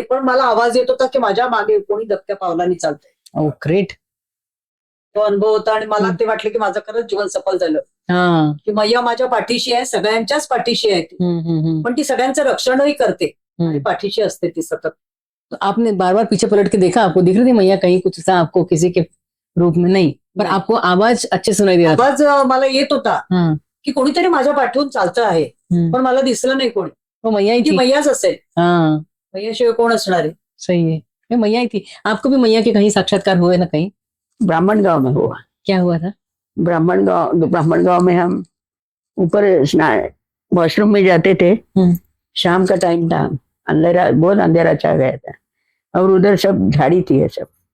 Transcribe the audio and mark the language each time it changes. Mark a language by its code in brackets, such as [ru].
[mr] पण मला आवाज येत होता की माझ्या मागे कोणी दबक्या पावलांनी चालतंय. [en] Oh great. [mr] तो अनुभव होता आणि मला ते वाटलं की माझं खरंच जीवन सफल झालं, की मैया माझ्या पाठीशी आहे, सगळ्यांच्याच पाठीशी आहे ती. पण ती सगळ्यांचं रक्षणही करते आणि पाठीशी असते ती सतत. [hi] तो आपने बार बार पीछे पलट के देखा, आपको दिख रही थी मैया कहीं कुछ ऐसा आपको किसी के रूप में नहीं, पर आपको आवाज अच्छे सुनाई दे रहा था. [mr] आवाज मला येत होता की कोणीतरी माझ्या पाठवून चालतं आहे, पण मला दिसलं नाही कोणी. [hi] वो मैया ही [mr] ती [hi] थी. [mr] मैयाच असेल, [hi] हाँ [mr] मैयाशिवाय कोण असणार आहे. [hi] सही है, ये मैया ही थी. आपको भी मैया के कहीं साक्षात्कार हुए ना कहीं? ब्राह्मण गांव में हुआ. क्या हुआ था? ब्राह्मण गांव में हम ऊपर वॉशरूम में जाते थे. शाम का टाइम था, अंधेरा, बहुत अंधेरा छा गया था, और उधर सब झाड़ी थी है सब.